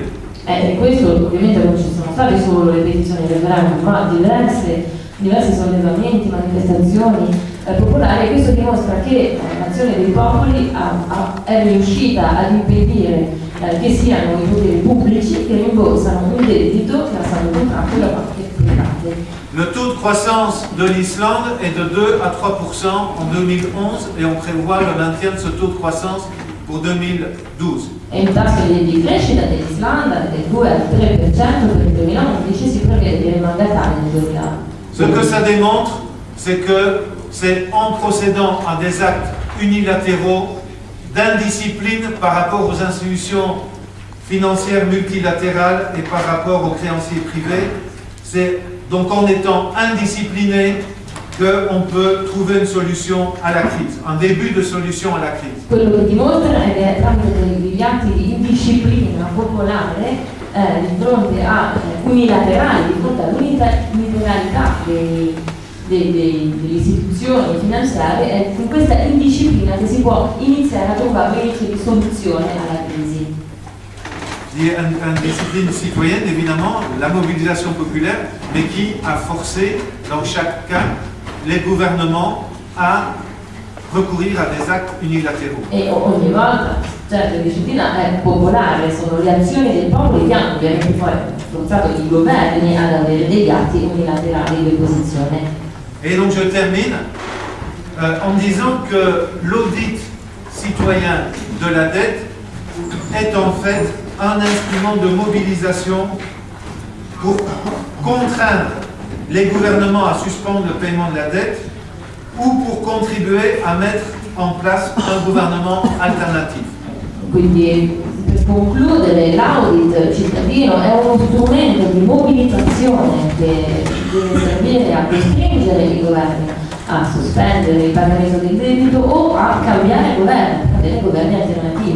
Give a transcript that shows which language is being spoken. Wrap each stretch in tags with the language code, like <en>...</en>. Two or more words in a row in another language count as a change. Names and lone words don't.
<it>E questo ovviamente non ci sono state solo le petizioni del referendum, ma diversi sollevamenti, manifestazioni popolari, e questo dimostra che l'azione dei popoli è riuscita ad impedire che siano i poteri pubblici che rimborsano un debito che era stato contratto da banche private.</it> <fr>Le taux de croissance de l'Islande est de 2 à 3% en 2011 et on prévoit le maintien de ce taux de croissance pour 2012.</fr> <it>E il tasso di crescita dell'Islanda è del 2 al 3% per il 2011, si prevede che rimanga tale nel 2012.</it> <fr>Ce que ça démontre, c'est que c'est en procédant à des actes unilatéraux d'indiscipline par rapport aux institutions financières multilatérales et par rapport aux créanciers privés, c'est donc en étant indiscipliné qu'on peut trouver une solution à la crise, un début de solution à la crise.</fr> <it>Quello che dimostra è che tramite degli atti di indisciplina popolare di fronte a unilaterali, di fronte all'unilateralità delle istituzioni finanziarie, è con questa indisciplina che si può iniziare a trovare una soluzione alla crisi.</it> <fr>Une discipline citoyenne, évidemment, la mobilisation populaire, mais qui a forcé, dans chaque cas, les gouvernements à recourir à des actes unilatéraux.</fr> <it>E ogni volta, certo, la disciplina è popolare, sono le azioni del popolo che hanno ovviamente poi forzato i governi ad avere degli atti unilaterali di opposizione.</it> <fr>Et donc je termine en disant que l'audit citoyen de la dette est en fait un instrument de mobilisation pour contraindre les gouvernements à suspendre le paiement de la dette ou pour contribuer à mettre en place un gouvernement alternatif.</fr> <it>Quindi, per concludere, l'audit cittadino è uno strumento di mobilitazione che deve servire a costringere i governi a sospendere il pagamento del debito o a cambiare governo, a avere governi alternativi.</it>